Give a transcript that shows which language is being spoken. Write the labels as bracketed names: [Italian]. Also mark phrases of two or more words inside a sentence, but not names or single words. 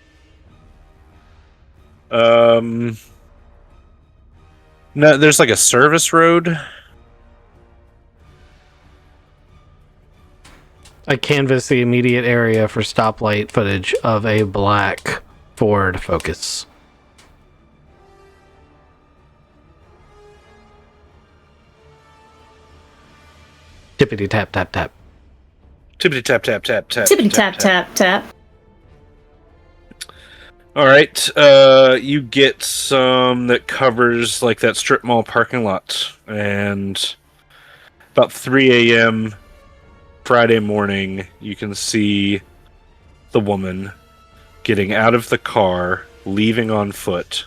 [English] No, there's like a service road. I canvass the immediate area for stoplight footage of a black Ford Focus. Tippity tap tap tap. Tippity tap tap tap tap. Tippity tap tap tap. All right, you get some that covers like that strip mall parking lot, and about 3 a.m. Friday morning, you can see the woman getting out of the car, leaving on foot.